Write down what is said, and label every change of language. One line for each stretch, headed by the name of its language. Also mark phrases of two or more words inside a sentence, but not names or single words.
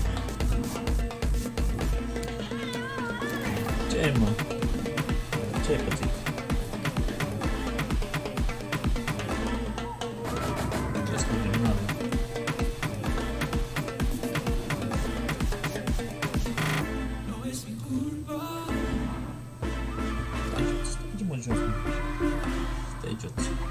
Romanian: Ce, mă? Ce ai pățit? Ce spune, mă?
Spanish: No es mi culpa.
Romanian: Ce mă jos? Stai jos.